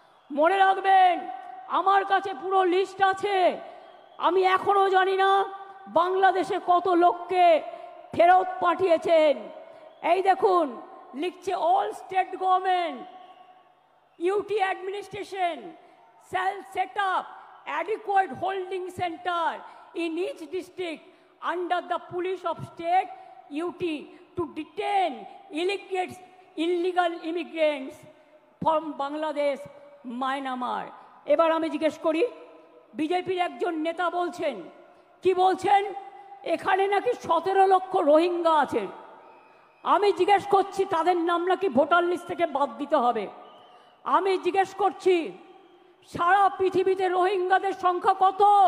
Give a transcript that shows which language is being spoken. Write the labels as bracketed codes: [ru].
[bn] মনে রাখবেন, আমার কাছে পুরো লিস্ট আছে, আমি এখনো জানি না বাংলাদেশে কত লোককে ফেরত পাঠিয়েছেন। এই দেখুন লিখছে, [en] All state government UT administration shall set up adequate holding center in each district under the police of state UT to detain illegal immigrants from Bangladesh, Myanmar. [bn] এবার আমি জিজ্ঞেস করি, বিজেপির একজন নেতা বলছেন, কি বলছেন, এখানে নাকি 17 লক্ষ রোহিঙ্গা আছে। আমি জিজ্ঞেস করছি তাদের নাম নাকি ভোটার লিস্ট থেকে বাদ দিতে হবে। আমি জিজ্ঞেস করছি সারা পৃথিবীতে রোহিঙ্গাদের সংখ্যা কত?